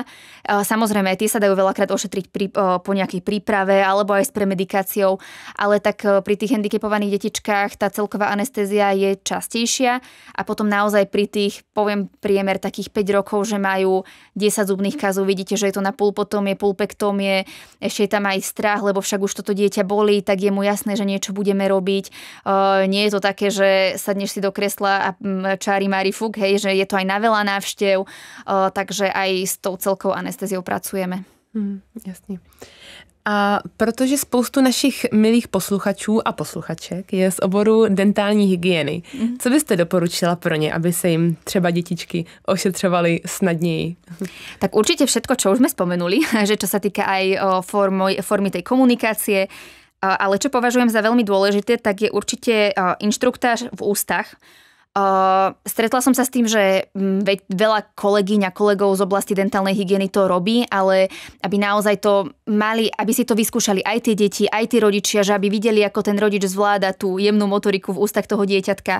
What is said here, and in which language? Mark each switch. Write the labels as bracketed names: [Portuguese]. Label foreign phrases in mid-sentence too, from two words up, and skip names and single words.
[Slovak] Samozrejme, aj tie sa dajú veľakrát ošetriť po nejakej príprave alebo aj s premedikáciou, ale tak pri tých handicapovaných detičkách tá celková anestézia je častejšia a potom naozaj pri tých, poviem priemer takých 5 rokov, že majú 10 zubných kazov, vidíte, že je to na pulpotómie, pulpektómie, ešte je tam aj strach, lebo však už toto dieťa bolí, tak je mu jasné, že niečo budeme robiť. Nie je to také, že sadneš si do kresla a čári mári fuk, hej, že je to aj na veľa návštev, takže aj s tou celkou anestéziou pracujeme. [Czech] Jasně. A protože spoustu našich milých posluchačů a posluchaček je z oboru dentální hygieny, co byste doporučila pro ně, aby se jim třeba dětičky ošetřovaly snadněji? [Slovak] Tak určite všetko, čo už sme spomenuli, že čo sa týka aj formy tej komunikácie, ale čo považujem za veľmi dôležité, tak je určite inštruktáž v ústach. Stretla som sa s tým, že veľa kolegyň a kolegov z oblasti dentálnej hygieny to robí, ale aby naozaj to mali, aby si to vyskúšali aj tie deti, aj tí rodičia, že aby videli, ako ten rodič zvláda tú jemnú motoriku v ústach toho dieťatka.